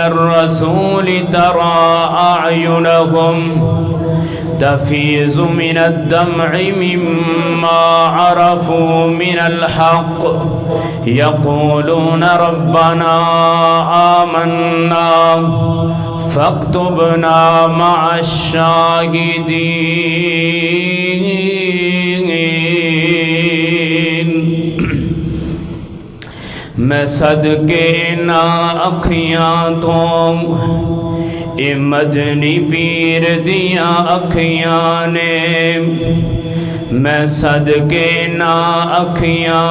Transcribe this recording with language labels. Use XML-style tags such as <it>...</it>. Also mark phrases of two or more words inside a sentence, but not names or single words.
<ar>الرَّسُولِ تَرَى أَعْيُنَهُمْ تفيض من الدمع مما عرفوا من الحق يقولون ربنا آمنا فاكتبنا مع الشاهدين۔</ar> <pa>میں صدقے نہ اکھیاں تو اے مدنی پیر دیاں اکھیاں نے، میں صدقے نہ اکھیاں</pa>